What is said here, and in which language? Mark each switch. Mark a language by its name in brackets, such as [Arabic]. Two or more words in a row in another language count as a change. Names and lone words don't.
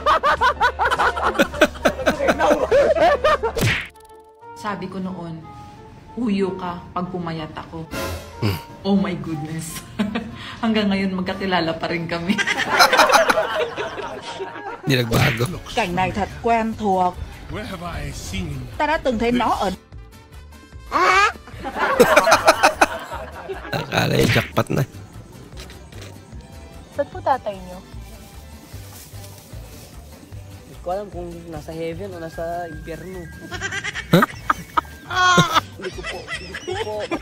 [Filipino] Sabi ko noon, huyo ka pag pumayat ako. [English] Oh my goodness. [Filipino] Hanggang ngayon magkakilala pa rin kami. Hindi nagbago. [Vietnamese] Cảnh này thật quen thuộc. [English] Where have I seen? [Vietnamese] Ta đã từng thấy nó ở... [Filipino] Akala niya jackpot na. Saan po tatay niyo? Hindi ko alam kung nasa heaven o nasa impyerno. Hindi ko po matandaan.